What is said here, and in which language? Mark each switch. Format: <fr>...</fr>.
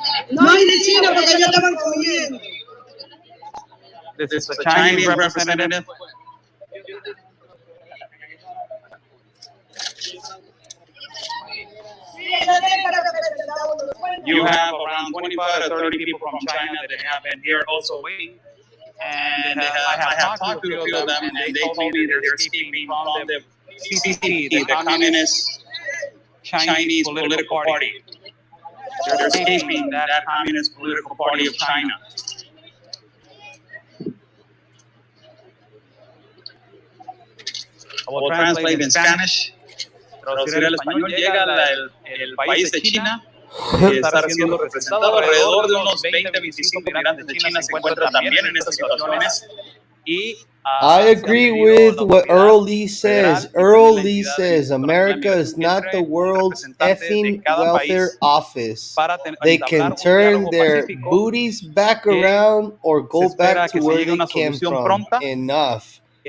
<es>No hay de China porque ya estaban comiendo.</es> <en>This is a Chinese representative. You have around 25 to 30 people from China that have been here also waiting. And I have talked to a few of them, and they told me that they're escaping from the CCP, the Communist Chinese Political Party. They're escaping that Communist Political Party of China. I will translate in Spanish.</en> <es>Traducir al español. Llega el país de China, está siendo representado. Alrededor de unos 20 a 25 migrantes de China se encuentran también en estas situaciones.</es> <en>I agree with what Earl Lee says. Earl Lee says America is not the world's effing welfare office. They can turn their booties back around or go back to where they came from. Enough.</en>